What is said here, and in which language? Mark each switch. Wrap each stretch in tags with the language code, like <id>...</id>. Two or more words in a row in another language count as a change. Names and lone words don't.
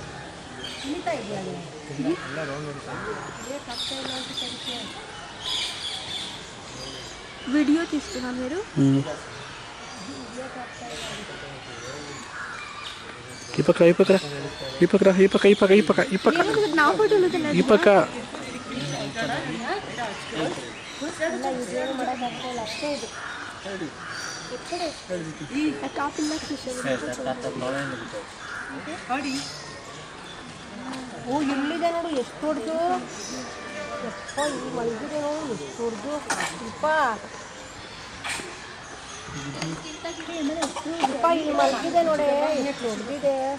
<te>వీడియో తీస్తున్నా మీరు ఈ పక్కరా ఈ పక్కరా ఈ పక్కరా ఈ పక్క ఈ పక్క ఈ పక్క ఈ పక్క నా ఫోటోలు ఈ పక్క</te> <kn>ಓ ಇಲ್ಲಿದೆ ನೋಡು ಎಷ್ಟು ಹೊಡ್ದು ಯಪ್ಪ ಇಲ್ಲಿ ಮಲಗಿದೆ ನೋಡು ಎಷ್ಟು ಹೊಡ್ದು ಯಪ್ಪ ಯಪ್ಪ ಇಲ್ಲಿ ಮಲಗಿದೆ ನೋಡೆ ಎಷ್ಟು ಹೊಡ್ದಿದೆ</kn>